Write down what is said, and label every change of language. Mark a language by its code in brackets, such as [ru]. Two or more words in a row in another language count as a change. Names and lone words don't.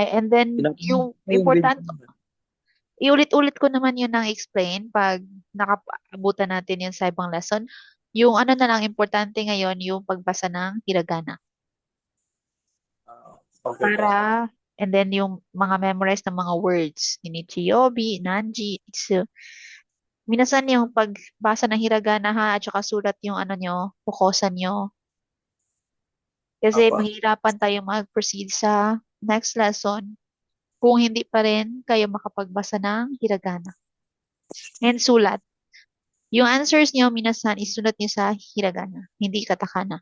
[en] And then, [tl] yung important, iulit-ulit ko naman yun ang explain pag nakabutan natin yun sa ibang lesson. Yung ano na lang, importante ngayon, yung pagbasa ng hiragana. Okay po. Para, [en] and then [tl] yung mga memorize ng mga words. Inichiyobi, [ja] 何時、いつ. [tl] Minasan yung pagbasa ng hiragana ha, at saka sulat yung ano nyo, pukosan nyo. Kasi Opo. mahirapan tayo mag-proceed sa [en] next lesson [tl] kung hindi pa rin kayo makapagbasa ng hiragana. And sulat. Yung answers nyo, minasan, isulat nyo sa hiragana, hindi katakana.